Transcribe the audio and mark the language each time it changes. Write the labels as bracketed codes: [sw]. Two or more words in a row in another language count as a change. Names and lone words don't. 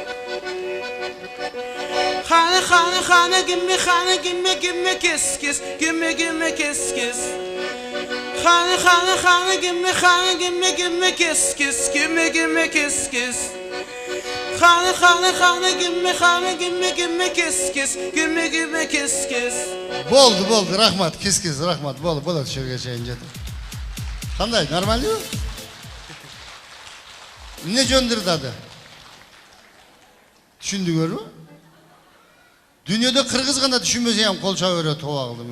[en] Honey, honey, honey, give me kiss, kiss, give me kiss, kiss. Honey, honey, honey, give me kiss, kiss, give me kiss, kiss. Honey, honey, honey, give me kiss, kiss, give me kiss, kiss. [ky] Болду, рахмат, кис, рахмат, болот ошого чейин жетип. Кандай, нормальбы? Эмне жөндүрдады? Түшүндүңөрбү? Дүйнөдө кыргыз гана түшүнбөсө ham кол чаба берет кылдым.